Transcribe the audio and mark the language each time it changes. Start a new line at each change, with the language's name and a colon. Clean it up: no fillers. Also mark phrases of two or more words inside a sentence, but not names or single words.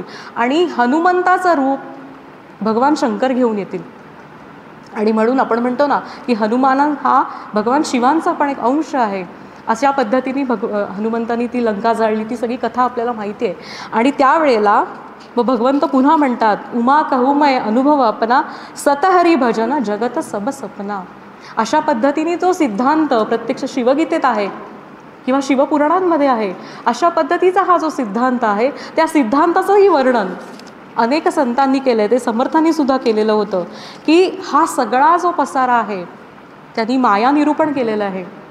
Marathi: आणि हनुमंताचं रूप भगवान शंकर घेऊन येतील. आणि म्हणून आपण म्हणतो ना की हनुमान हा भगवान शिवांचा पण एक अंश आहे. अशा पद्धतीने हनुमंतांनी ती लंका जाळली, ती सगळी कथा आपल्याला माहिती आहे. आणि त्यावेळेला मग भगवंत पुन्हा म्हणतात
Awadhi: उमा कहूमय अनुभव अपना सतहरी भजन जगत सब सपना.
Marathi: अशा पद्धतीने जो सिद्धांत प्रत्यक्ष शिवगीतेत आहे किंवा शिवपुराणांमध्ये आहे, अशा पद्धतीचा हा जो सिद्धांत आहे, त्या सिद्धांताचंही वर्णन अनेक संतांनी केलं आहे. ते समर्थांनी सुद्धा केलेलं होतं की हा सगळा जो पसारा आहे त्यांनी माया निरूपण केलेलं आहे.